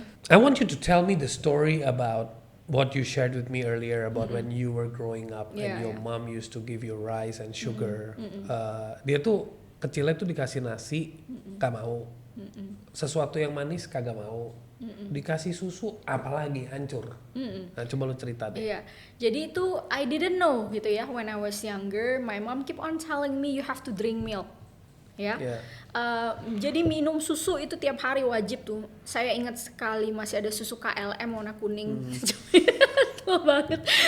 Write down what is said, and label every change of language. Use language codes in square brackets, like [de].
[en] I want you to tell me the story about what you shared with me earlier about when you were growing up and your mom used to give you rice and sugar. [id] Dia tuh kecilnya tuh dikasih nasi, gak mau. Sesuatu yang manis kagak mau. Dikasih susu apalagi hancur. Nah coba lu cerita deh. Jadi itu [en] I didn't know [id] gitu ya [en] when I was younger. My mom keep on telling me you have to drink milk. [id] ya. [en] Yeah. [id] Jadi minum susu itu tiap hari wajib tuh. Saya ingat sekali masih ada susu KLM warna kuning. Tua banget.